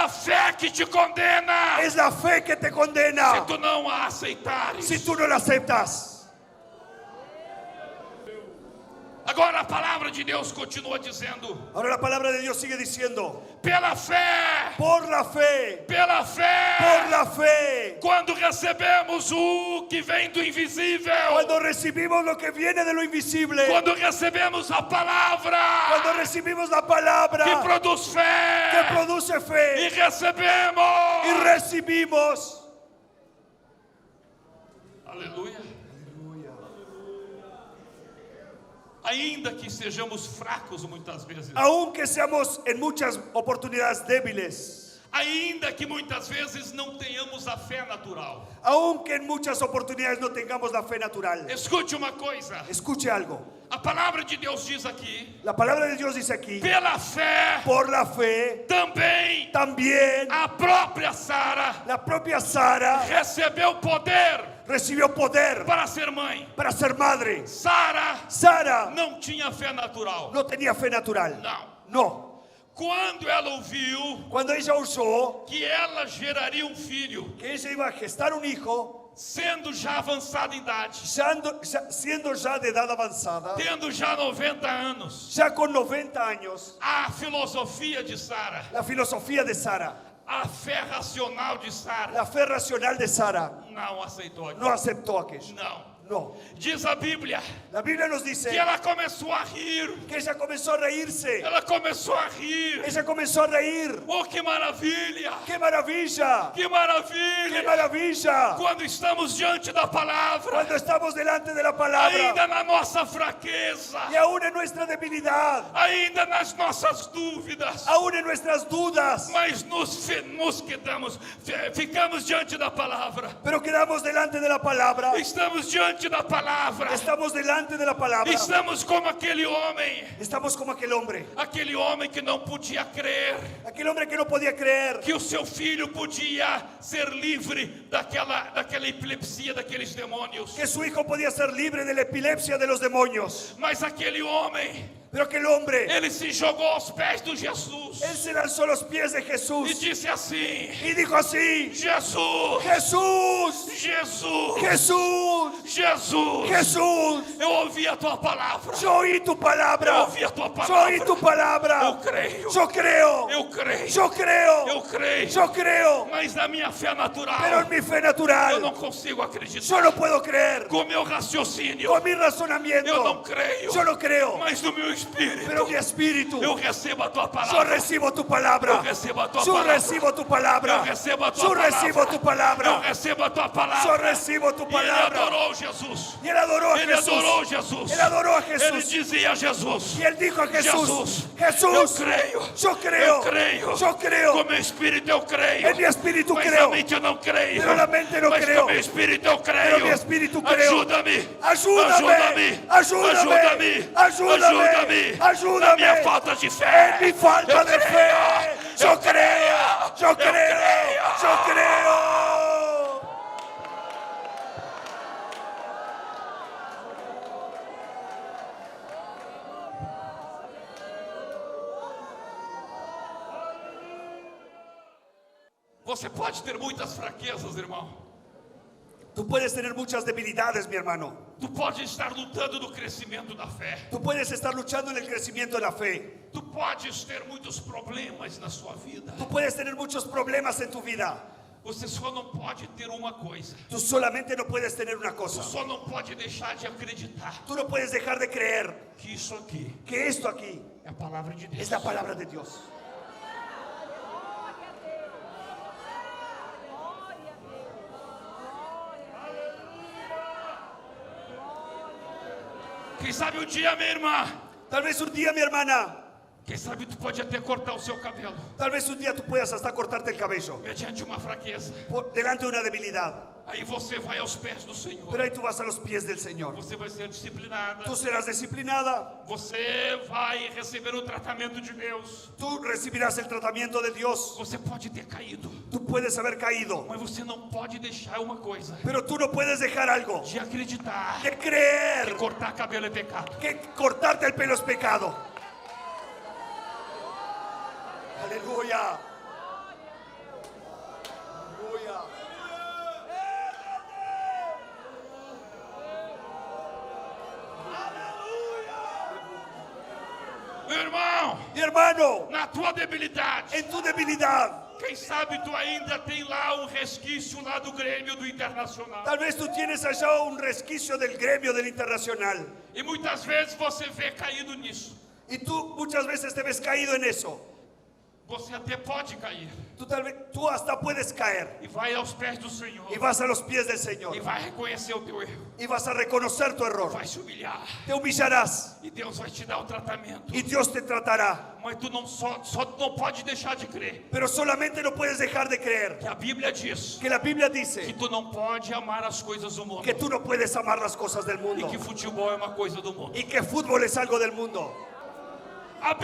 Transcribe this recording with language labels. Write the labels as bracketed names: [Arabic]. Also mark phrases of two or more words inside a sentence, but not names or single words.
[Portuguese] a fé que te condena. [Spanish] es la fe que te [Portuguese] Se condena tu não a aceitares. [Spanish] si tú no la aceptas. [Portuguese] Agora a palavra de Deus continua dizendo: [Spanish] Ahora la palabra de Dios sigue diciendo, [Portuguese] pela fé, [Spanish] por la fe, [Portuguese] pela fé, [Spanish] por la fe, [Portuguese] quando recebemos o que vem do invisível, [Spanish] cuando recibimos lo que viene de lo invisible, [Portuguese] quando recebemos a palavra [Spanish] cuando recibimos la [Portuguese] que [Spanish] palabra [Portuguese] produz [Spanish] que [Portuguese] fé [Spanish] produce [Portuguese] e [Spanish] fe [Portuguese] recebemos, [Spanish] y recibimos, [Portuguese] aleluia, ainda que sejamos fracos muitas vezes, [Spanish] aunque seamos en muchas oportunidades débiles, [Portuguese] ainda que muitas vezes não tenhamos a fé natural. [Spanish] aunque en muchas oportunidades no tengamos la fe natural. [Portuguese] Escute uma coisa, [Spanish] Escuche algo, [Portuguese] a palavra de Deus diz aqui: [Spanish] la palabra de Dios dice aquí, [Portuguese] pela fé [Spanish] por la fe, [Portuguese] também [Spanish] también [Portuguese] a própria Sara [Spanish] la propia Sara [Portuguese] recebeu poder [Spanish] recibió poder [Portuguese] para ser mãe. [Spanish] para ser madre. Sara [Portuguese] Não tinha fé natural. [Spanish] no tenía fe natural. [Portuguese] Não. [Spanish] No. [Portuguese] Quando ela ouviu [Spanish] Cuando ella oyó [Portuguese] que ela geraria um filho, [Spanish] que ella iba a gestar un hijo, [Portuguese] sendo já avançado em idade, [Spanish] siendo ya de edad avanzada, [Portuguese] tendo já 90 anos, [Spanish] ya con 90 años, [Portuguese] a filosofia de Sara, [Spanish] la filosofía de Sara, [Portuguese] a fé racional de Sara, [Spanish] la fe racional de Sara, [Portuguese] não aceitou aquilo. [Spanish] no aceptó aquello. [Portuguese] Não. [Spanish] No. [Portuguese] Diz a Bíblia [Spanish] La Biblia nos dice [Portuguese] que ela começou a rir. [Spanish] que ella comenzó a reírse. [Portuguese] Ela começou a rir. [Spanish] Ella comenzó a reír. [Portuguese] Oh, que maravilha! [Spanish] ¡Qué maravilla! [Portuguese] Que [Spanish] ¡Qué [Portuguese] maravilha! [Spanish] maravilla! [Portuguese] Quando estamos diante da palavra, [Spanish] Cuando estamos delante de la palabra [Portuguese] ainda na nossa fraqueza, [Spanish] y aún en nuestra debilidad, [Portuguese] ainda nas nossas dúvidas, [Spanish] aún en nuestras dudas, [Portuguese] mas ficamos diante da palavra. [Spanish] pero quedamos delante de la palabra. [Portuguese] Estamos diante da palavra. [Spanish] Estamos delante de la palabra. [Portuguese] Estamos como aquele homem, [Spanish] Estamos como aquel hombre [Portuguese] que não podia crer [Spanish] que no podía creer [Portuguese] que o seu filho podia ser livre daquela epilepsia, daqueles demônios. [Spanish] que su hijo podía ser libre de la epilepsia de los demonios. [Portuguese] Mas aquele homem, [Spanish] Pero aquel hombre, [Portuguese] ele se jogou aos pés de Jesus [Spanish] él se lanzó a los pies de [Portuguese] e [Spanish] Jesús [Portuguese] disse assim: [Spanish] y dijo así: [Portuguese] Jesus, [Spanish] Jesús, [Portuguese] Jesus, [Spanish] Jesús, [Portuguese] Jesus, [Spanish] Jesús, [Portuguese] eu ouvi a tua palavra. [Spanish] yo oí tu [Portuguese] Eu [Spanish] palabra, [Portuguese] ouvi a tua [Spanish] yo [Portuguese] palavra. [Spanish] oí tu palabra, [Portuguese] Eu creio. [Spanish] yo creo, [Portuguese] Eu creio. [Spanish] yo creo, [Portuguese] Eu creio. [Spanish] yo creo, [Portuguese] Mas na minha fé natural, [Spanish] pero en mi fe [Portuguese] eu [Spanish] natural, [Portuguese] não consigo acreditar. [Spanish] yo no puedo creer, [Portuguese] Com meu raciocínio, [Spanish] con mi [Portuguese] eu não [Spanish] razonamiento, [Portuguese] creio. [Spanish] yo no creo, [Portuguese] Mas no meu espírito, [Spanish] pero mi espíritu, [Portuguese] eu recebo a tua [Spanish] yo [Portuguese] palavra. [Spanish] recibo tu palabra, [Portuguese] Eu recebo a tua [Spanish] yo [Portuguese] palavra. [Spanish] recibo tu palabra, [Portuguese] Eu recebo a tua [Spanish] yo [Portuguese] palavra. [Spanish] recibo tu [Portuguese] Eu [Spanish] palabra, [Portuguese] recebo a tua palavra. [Spanish] yo recibo tu [Portuguese] E ele [Spanish] palabra. [Portuguese] adorou Jesus. [Spanish] Y él adoró a [Portuguese] Ele adorou [Spanish] Jesús, [Portuguese] Jesus. [Spanish] él adoró a [Portuguese] Ele [Spanish] Jesús, [Portuguese] dizia a Jesus: [Spanish] y él dijo a Jesús, [Portuguese] eu [Spanish] Jesús, [Portuguese] creio. [Spanish] yo creo, [Portuguese] Eu creio. [Spanish] yo creo, [Portuguese] Com meu espírito eu creio. [Spanish] en mi espíritu [Portuguese] Mas [Spanish] creo, [Portuguese] na mente eu não creio. [Spanish] pero la mente no [Portuguese] Mas [Spanish] creo, [Portuguese] com meu espírito eu creio. [Spanish] pero mi espíritu creo. [Portuguese] Ajuda-me. [Spanish] Ayúdame, ayúdame, ayúdame, ayúdame, [Portuguese] Na minha falta de fé. [Spanish] en mi falta [Portuguese] Eu [Spanish] de [Portuguese] creio. [Spanish] fe, yo creo, yo [Portuguese] Eu [Spanish] creo, [Portuguese] creio. [Spanish] yo creo. [Portuguese] Você pode ter muitas fraquezas, irmão. [Spanish] Tú puedes tener muchas debilidades, mi hermano. [Portuguese] Tu pode estar lutando no crescimento da fé. [Spanish] Tú puedes estar luchando en el crecimiento de la fe. [Portuguese] Tu podes ter muitos problemas na sua vida. [Spanish] Tú puedes tener muchos problemas en tu vida. [Portuguese] Você só não pode ter uma coisa. [Spanish] Tú solamente no puedes tener una [Portuguese] Tu [Spanish] cosa. [Portuguese] só não pode deixar de acreditar [Spanish] Tú no puedes dejar de creer [Portuguese] que isso aqui [Spanish] que esto aquí [Portuguese] é a palavra de Deus. [Spanish] es la palabra de Dios. [Portuguese] Quem sabe um dia, minha irmã, [Spanish] Tal vez un día, mi hermana, [Portuguese] quem sabe tu pode até cortar o seu cabelo [Spanish] tal vez un día tú puedas hasta cortarte el cabello [Portuguese] mediante uma fraqueza. [Spanish] delante de una debilidad. [Portuguese] Aí você vai aos pés do Senhor. [Spanish] Pero ahí tú vas a los pies del Señor. [Portuguese] Você vai ser disciplinada. [Spanish] Tú serás disciplinada. [Portuguese] Você vai receber o tratamento de Deus. [Spanish] Tú recibirás el tratamiento de Dios. [Portuguese] Você pode ter caído, [Spanish] Tú puedes haber caído. [Portuguese] mas você não pode deixar uma coisa: [Spanish] Pero tú no puedes dejar algo. [Portuguese] de acreditar [Spanish] De [Portuguese] que [Spanish] creer [Portuguese] cortar cabelo é pecado. [Spanish] que cortarte el pelo es pecado. [Portuguese] Aleluya. [Spanish] Aleluya. [Portuguese] Meu irmão, [Spanish] Mi hermano, [Portuguese] na tua debilidade, [Spanish] en tu debilidad, [Portuguese] quem sabe tu ainda tem lá um resquício lá do Grêmio do Internacional. [Spanish] tal vez tú tienes allá un resquicio del gremio del Internacional. [Portuguese] E muitas vezes você vê caído nisso. [Spanish] Y tú muchas veces te ves caído en eso. [Portuguese] Você até pode cair. [Spanish] Tú hasta puedes caer. [Portuguese] E vai aos pés do Senhor. [Spanish] Y vas a los pies del Señor. [Portuguese] E vai reconhecer o teu erro. [Spanish] Y vas a reconocer tu error. [Portuguese] Vai se humilhar. [Spanish] Te humillarás. [Portuguese] E Deus vai te dar o tratamento. [Spanish] Y Dios te tratará. [Portuguese] Mas tu não só não pode deixar de crer. [Spanish] Pero solamente no puedes dejar de creer. [Portuguese] Que a Bíblia diz [Spanish] Que la Biblia [Portuguese] que [Spanish] dice [Portuguese] tu não pode amar as coisas do mundo. [Spanish] que tú no puedes amar las cosas del [Portuguese] E [Spanish] mundo. [Portuguese] que futebol é uma coisa do mundo. [Spanish] Y que fútbol es algo del mundo.